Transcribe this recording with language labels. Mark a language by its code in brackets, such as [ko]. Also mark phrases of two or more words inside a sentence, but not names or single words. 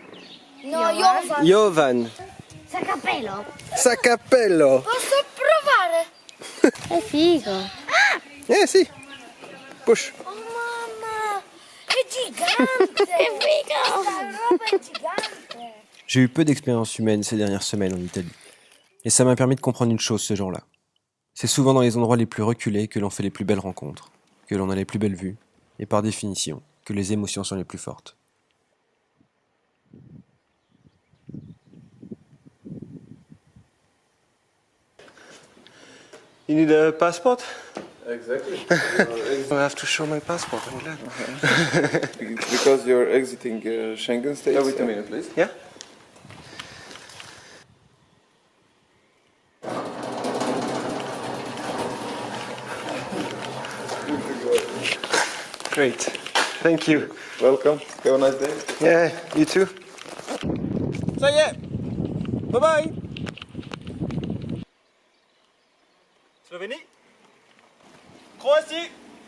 [it] No, Jovan. Jovan. Sacapello. Sacapello. Posso provare? È figo. Ah! Sì. Push. Oh mamma, è gigante. È figo. Questa roba è gigante. [fr] J'ai eu peu d'expérience humaine ces dernières semaines en Italie. Et ça m'a permis de comprendre une chose ce jour-là. C'est souvent dans les endroits les plus reculés que l'on fait les plus belles rencontres, que l'on a les plus belles vues, et par définition, que les émotions sont les plus fortes. [en] You need a passport? Exactly. I have to show my passport, I'm glad. Because you're exiting Schengen states. Yeah, wait a minute, please. Yeah? Great. Thank you. Welcome. Have a nice day. Yeah, you too. [fr] Ça y est. [en] Bye bye. Slovénie. [fr] Croatie.